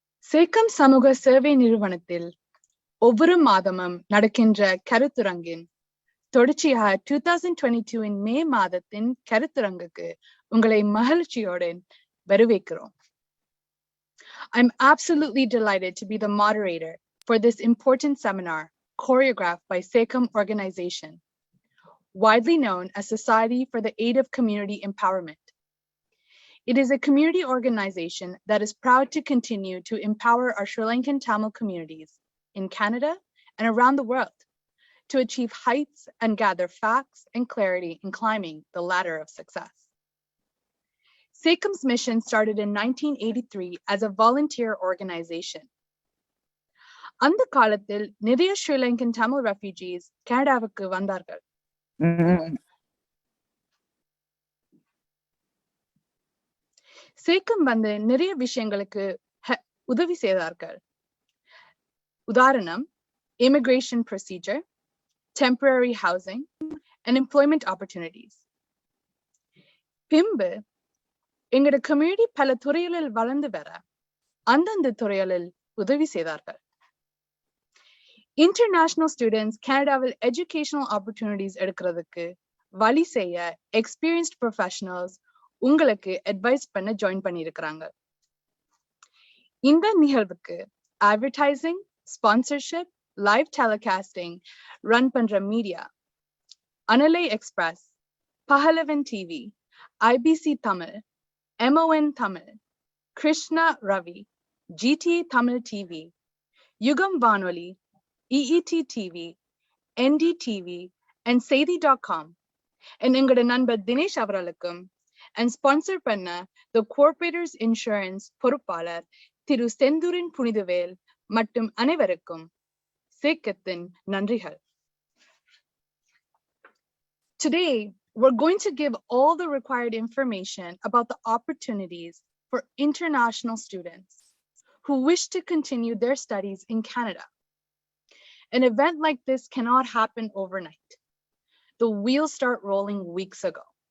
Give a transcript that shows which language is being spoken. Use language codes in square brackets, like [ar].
[ta] சேக்கம் சமூக சேவை நிறுவனத்தில் ஒவ்வொரு மாதமும் நடக்கின்ற கருத்தரங்கின் தொடர்ச்சியாக 2022 மே மாதத்தின் கருத்தரங்குக்கு உங்களை மகிழ்ச்சியோடு வரவேற்கிறோம். [en] I'm absolutely delighted to be the moderator for this important seminar choreographed by SACEM organization, widely known as Society for the Aid of Community Empowerment. It is a community organization that is proud to continue to empower our Sri Lankan Tamil communities in Canada and around the world to achieve heights and gather facts and clarity in climbing the ladder of success. SACEM's mission started in 1983 as a volunteer organization. [ta] அந்த காலத்தில் நிறைய [en] Sri Lankan Tamil refugees [ta] கனடாவுக்கு வந்தார்கள். சேக்கம் வந்து நிறைய விஷயங்களுக்கு உதவி செய்தார்கள். உதாரணம், [en] immigration procedure, temporary housing, and employment opportunities. [ta] பின்பு எங்களோட கம்யூனிட்டி பல துறைகளில் வளர்ந்து வர அந்தந்த துறைகளில் உதவி செய்தார்கள். இன்டர்நேஷனல் ஸ்டூடெண்ட்ஸ் கனடாவில் எஜுகேஷனல் ஆப்பர்ச்சுனிட்டிஸ் எடுக்கிறதுக்கு வழி செய்ய எக்ஸ்பீரியன்ஸ்ட் ப்ரொஃபஷனல்ஸ் உங்களுக்கு அட்வைஸ் பண்ண ஜாயின் பண்ணியிருக்கிறாங்க. இந்த நிகழ்வுக்கு advertising, sponsorship, live telecasting run பண்ற media Analai express, பஹலவன் TV, IBC Tamil, MON Tamil, Krishna Ravi, GTA Tamil TV, Yugam Vanoli, EET TV, NDTV, and Sethi.com, and எங்களோட நண்பர் தினேஷ் அவர்களுக்கும் and sponsor பண்ண the Corporators Insurance பொறுப்பாளர் திரு செந்தூரின் புனிதவேல் மற்றும் அனைவருக்கும் சேக்கத்தின் நன்றிகள். [en] Today, we're going to give all the required information about the opportunities for international students who wish to continue their studies in Canada. An event like this cannot happen overnight. The wheels start rolling weeks ago.